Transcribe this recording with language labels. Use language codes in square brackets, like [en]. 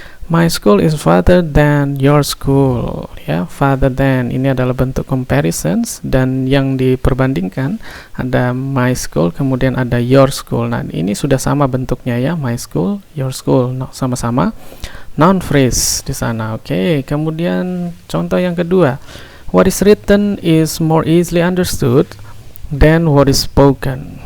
[en] My school is farther than your school ya. [id] Farther than ini adalah bentuk comparisons dan yang diperbandingkan ada my school kemudian ada your school. Nah, ini sudah sama bentuknya ya, my school, your school. Nah, sama-sama noun phrase di sana. Oke, kemudian contoh yang kedua. [en] What is written is more easily understood than what is spoken.